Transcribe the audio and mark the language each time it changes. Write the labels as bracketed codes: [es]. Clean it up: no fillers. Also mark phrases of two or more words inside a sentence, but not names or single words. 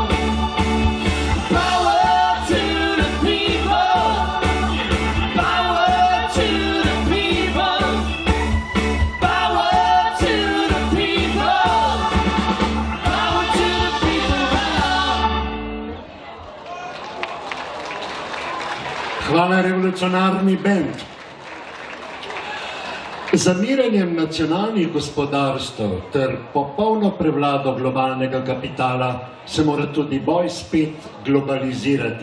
[en] Power to the people. Power to the people. Power to the people. Power to the people, right on. [sl] Hvala revolucionarni bend. Zamiranjem nacionalnih gospodarstv ter popolno prevlado globalnega kapitala se mora tudi boj spet globalizirati.